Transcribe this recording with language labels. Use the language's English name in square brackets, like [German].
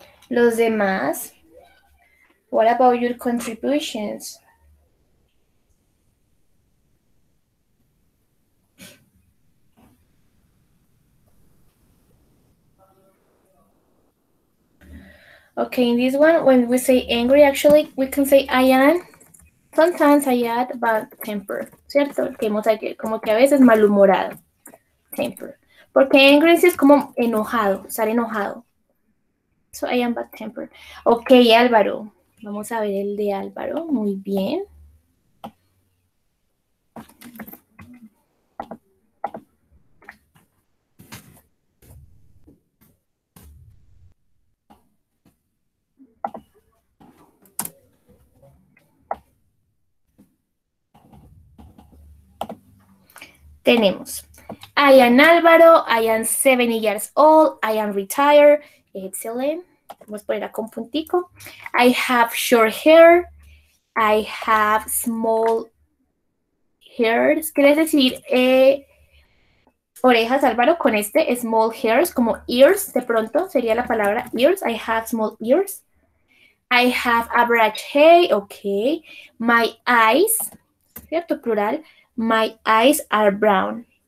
[English] Los demás. What about your contributions? Okay, in this one, when we say angry, actually, we can say I am. [Spanish] Sometimes I add bad temper, ¿cierto? Que hemos ayer, como que a veces malhumorado. Temper. Porque angry sí es como enojado, estar enojado. So I am bad temper. Ok, Álvaro. Vamos a ver el de Álvaro. Muy bien. [English] Tenemos I am Álvaro, I am 70 years old, I am retired. Excellent. [Spanish] Vamos a poner acá un puntico. [English] I have short hair, I have small hairs. [Spanish] ¿Quiere decir orejas, Álvaro? Con este small hairs, como ears, de pronto sería la palabra ears. [English] I have small ears. I have average hair, ok. My eyes, ¿cierto? Plural. My eyes are brown.